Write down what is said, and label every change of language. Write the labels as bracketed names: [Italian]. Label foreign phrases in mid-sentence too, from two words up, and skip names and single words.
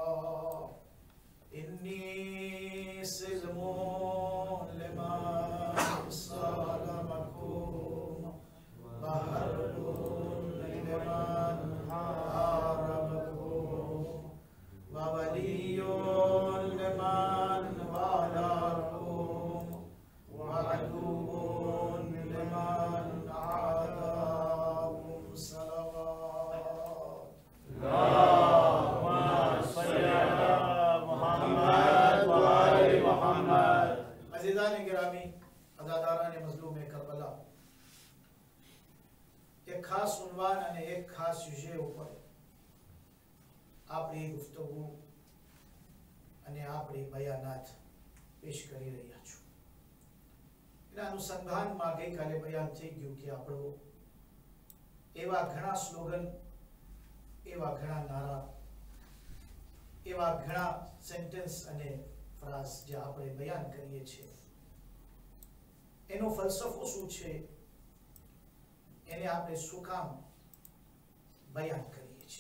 [Arabic] إني سلم لمن سالمكم وحرب لمن حاربكم وولي لمن والاكم وعدو لمن عاداكم. [Urdu] صلوات۔ عزیزان گرامی، عزاداران مظلوم کربلا, ایک خاص عنوان [Gujarati] અને એક ખાસ વિષય ઉપર આપણી ગુફ્તગુ અને આપણી બયાનાત પેશ કરી રહ્યા છું। એના અનુસંધાનમાં ગઈકાલે બયાન થઈ ગયું કે આપણો એવા ઘણા સ્લોગન, એવા ઘણા નારા, એવા ઘણા સેન્ટેન્સ અને ફ્રાઝ જે આપણે બયાન કરીએ છીએ એનો ફલસફો શું છે, એને આપણે શું કામ બયાન કરીએ છીએ।